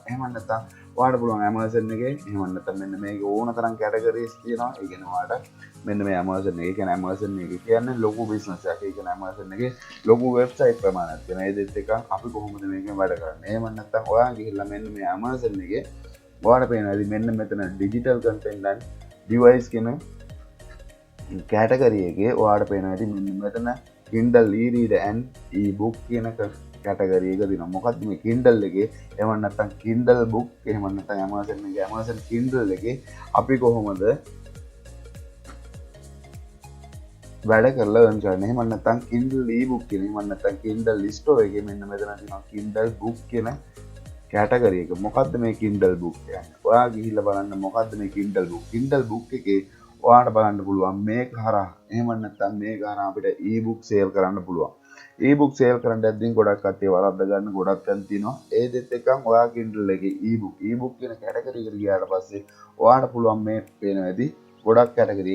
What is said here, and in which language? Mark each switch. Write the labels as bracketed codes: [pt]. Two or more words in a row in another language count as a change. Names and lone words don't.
[si] එහෙම නැත්නම් ඔයාලට පුළුවන් Amazon එකේ එහෙම නැත්නම් මෙන්න මේක ඕන තරම් categories තියෙනවා. ඒ කියන්නේ ඔයාලට මෙන්න මේ Amazon එක කියන්නේ Amazon එක කියන්නේ ලොකු business එකක්. ඒ කියන්නේ Amazon එකේ ලොකු website ප්‍රමාණයක් තියෙනවා. ඒ දෙත් එක අපි කොහොමද මේකෙන් වැඩ කරන්නේ? එහෙම නැත්නම් ඔයා ගිහිල්ලා මෙන්න මේ Amazon එකේ ඔයාලට පේනවා මෙන්න මෙතන [en] digital content and device [si] කියන category එකේ ඔයාලට පේනවා මෙන්න මෙතන [en] Kindle e-reader and e-book [si] කියන category එක දිනවා. මොකක්ද මේ Kindle එකේ එහෙම නැත්නම් Kindle book එහෙම නැත්නම් Amazon එකේ Amazon Kindle එකේ අපි කොහොමද වැඩ කරලා earn කරන්න. එහෙම නැත්නම් Kindle e-book කියන එහෙම නැත්නම් Kindle store එකේ මෙන්න මෙතන තියෙනවා Kindle book කියන category එක. මොකද්ද මේ Kindle book කියන්නේ? ඔයා ගිහිල්ලා බලන්න මොකද්ද මේ Kindle book. Kindle book එකේ ඔයාට බලන්න පුළුවන් මේක හරහා එහෙම නැත්නම් මේක හරහා අපිට [en] e-book sale [si] කරන්න පුළුවන්. [en] e-book sale [si] කරන්න යද්දී ගොඩක් කට්ටිය වරද්ද ගන්න ගොඩක් තැන් තියෙනවා. ඒ දෙත් එක්කම ඔයා Kindle එකේ e-book කියන category එකට ගියාට පස්සේ ඔයාට පුළුවන් මේ පේන ඇති ගොඩක් category.